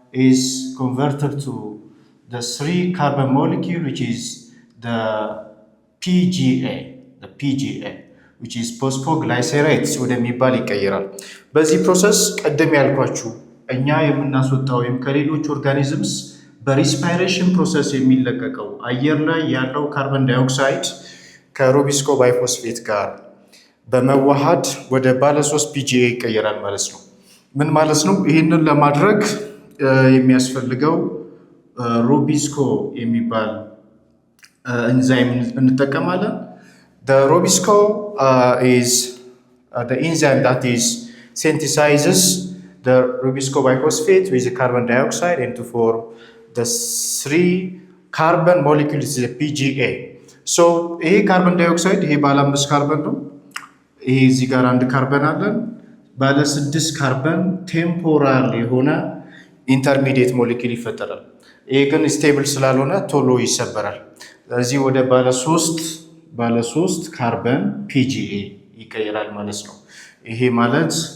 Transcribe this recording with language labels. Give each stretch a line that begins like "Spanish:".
English: is converted to the 3 carbon molecule which is the PGA which is phosphoglycerate
Amharic: ወደሚባል ይቀየራል። በዚህ ፕሮሰስ ቀደም ያልኳችሁ እኛ የምናስወጣው ወይም ከሌሎች ኦርጋኒዝምስ በሪስፓይሬሽን ፕሮሰስ የሚለቀቀው አየር ላይ ያለው ካርበን ዳይኦክሳይድ ከሩቢስኮ ባይፎስፌት ጋር በመዋሃድ ወደ ባለ 3 PGA ይቀየራል ማለት ነው። ምን ማለት ነው? ይህንን ለማድረግ የሚያስፈልገው ሩቢስኮ የሚባል ኤንዛይም እንጠቀማለን።
English: The Rubisco is the enzyme that is synthesizes the Rubisco biphosphate with the carbon dioxide and to form the 3 carbon molecules, the PGA. So
Amharic: ይሄ ካርበን ዳይኦክሳይድ ይሄ ባለ 5 ካርበን ነው። ይሄ እዚህ ጋር አንድ ካርበን አለን። ባለ 6 ካርበን ቴምፖራሪ የሆነ ኢንተርሚዲየት ሞለኪል ይፈጠራል። ይሄ ግን ስቴብል ስላልሆነ ቶሎ ይሰበራል። ስለዚህ ወደ ባለ 3 ካርበን PGA ይቀየራል ማለት ነው። ይሄ ማለት